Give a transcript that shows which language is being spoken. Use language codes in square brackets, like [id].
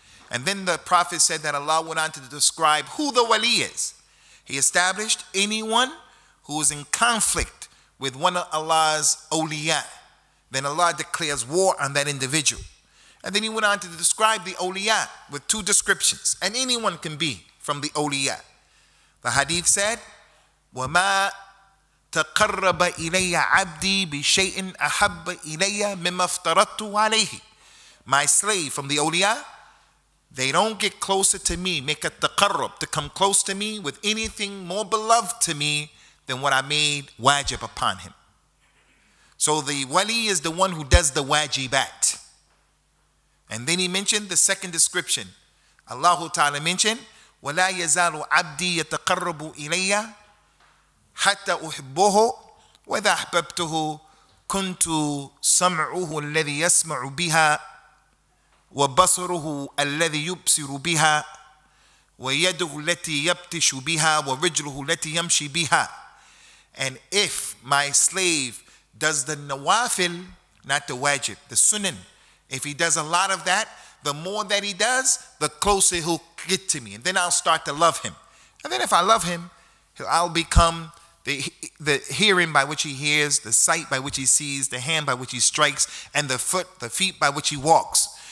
[en] And then the Prophet said that Allah went on to describe who the wali is. He established anyone who is in conflict with one of Allah's awliya, then Allah declares war on that individual. And then he went on to describe the awliya with two descriptions. And anyone can be from the awliya. The hadith said, [ar] وَمَا تَقَرَّبَ إِلَيَّ عَبْدِي بِشَيْءٍ أَحَبَّ إِلَيَّ مِمَّا افْتَرَضْتُ عَلَيْهِ. [en] My slave from the awliya, they don't get closer to me, make a taqarrub, to come close to me with anything more beloved to me than what I made wajib upon him. So the wali is the one who does the wajibat. And then he mentioned the second description. Allah Ta'ala mentioned, [ar] وَلَا يَزَالُ عَبْدِي يَتَقَرَّبُ إِلَيَّ حَتَّى أُحِبُّهُ وَإِذَا أَحْبَبْتُهُ كُنْتُ سَمْعُهُ الَّذِي يَسْمَعُ بِهَا وَبَصَرُهُ الَّذِي يُبْصِرُ بِهَا وَيَدُهُ الَّتِي يَبْتِشُ بِهَا وَرِجْلُهُ الَّتِي يَمْشِي بِهَا. [en] And if my slave does the nawafil, not the wajib, the sunan, if he does a lot of that, the more that he does, the closer he'll get to me. And then I'll start to love him. And then if I love him, I'll become the hearing by which he hears, the sight by which he sees, the hand by which he strikes, and the feet by which he walks.